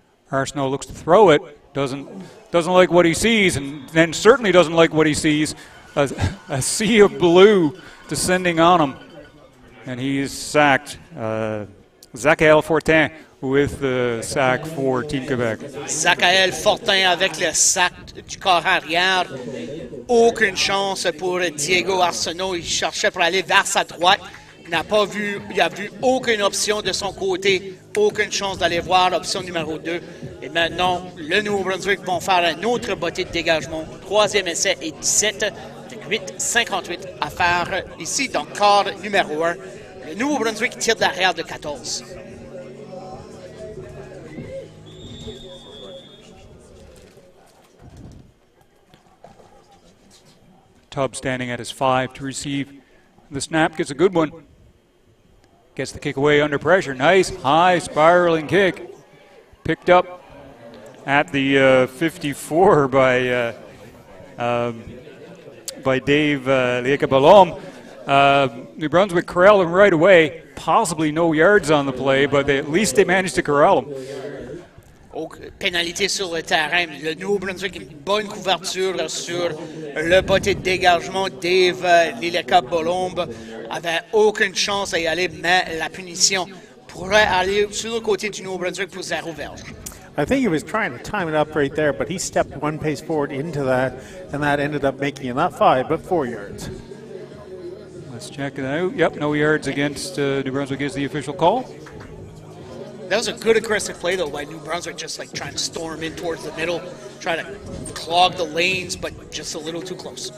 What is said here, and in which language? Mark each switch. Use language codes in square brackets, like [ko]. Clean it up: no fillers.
[en] Arsenault looks to throw it. Doesn't like what he sees, and then certainly doesn't like what he sees. A sea of blue descending on him, and he is sacked. Sackville Fortin with the sack for Team Quebec. [fr] Sackville Fortin avec le sac du corps arrière. Aucune chance pour Diego Arsenault. Il cherchait pour aller vers sa droite. Il n'a vu aucune option de son côté. Aucune chance d'aller voir l'option numéro 2. Et maintenant, le Nouveau-Brunswick vont faire un autre botté de dégagement. Troisième essai et 17. 8,58 à faire ici dans le quart numéro 1. Le Nouveau-Brunswick tire de l'arrière de 14. [en] Tubb standing at his 5 to receive the snap. Gets a good one. Gets the kick away under pressure. Nice high spiraling kick. Picked up at the 54 by Dave Liekabalom. New Brunswick corral him right away. Possibly no yards on the play, but at least they managed to corral him. [fr] Pénalité sur le terrain. Le Nouveau-Brunswick a une bonne couverture sur le botté de dégagement. Dave Liekabalom avait aucune chance à y aller, mais la punition pourrait aller sur le côté du Nouveau-Brunswick pour 0 verge. [en] I think he was trying to time it up right there, but he stepped one pace forward into that, and that ended up making it not 5, but 4 yards. Let's check it out. Yep, no yards against New Brunswick is the official call. That was a good aggressive play, though, by New Brunswick, just like trying to storm in towards the middle, trying to clog the lanes, but just a little too close.